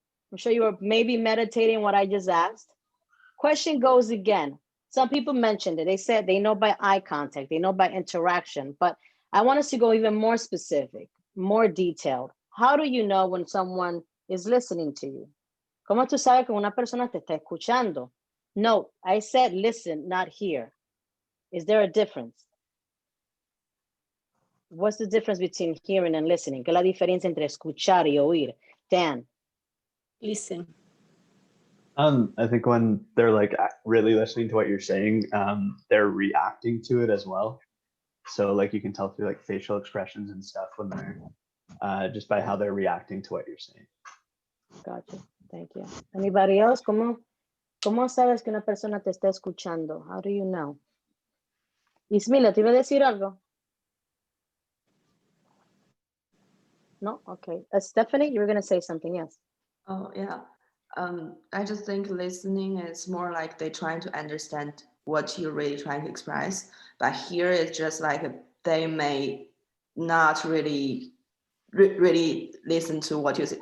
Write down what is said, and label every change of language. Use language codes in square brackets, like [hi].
[en] I'm sure you were maybe meditating what I just asked. Question goes again. Some people mentioned it. They said they know by eye contact, they know by interaction, but I want us to go even more specific, more detailed. How do you know when someone is listening to you? [es] ¿Cómo tú sabes que una persona te está escuchando? [en] No, I said listen, not hear. Is there a difference? What's the difference between hearing and listening? [es] ¿Qué es la diferencia entre escuchar y oír? Dan. [en] Listen. I think when they're like really listening to what you're saying, they're reacting to it as well. So like you can tell through like facial expressions and stuff when they're just by how they're reacting to what you're saying. Gotcha. Thank you. Anybody else? [es] ¿Cómo sabes que una persona te está escuchando? [en] How do you know? [es] Ismila, ¿te iba a decir algo? [en] No? Okay. Stephanie, you were going to say something, yes. Oh, yeah. I just think listening is more like they trying to understand what you're really trying to express. But here it's just like they may not really listen to what you say.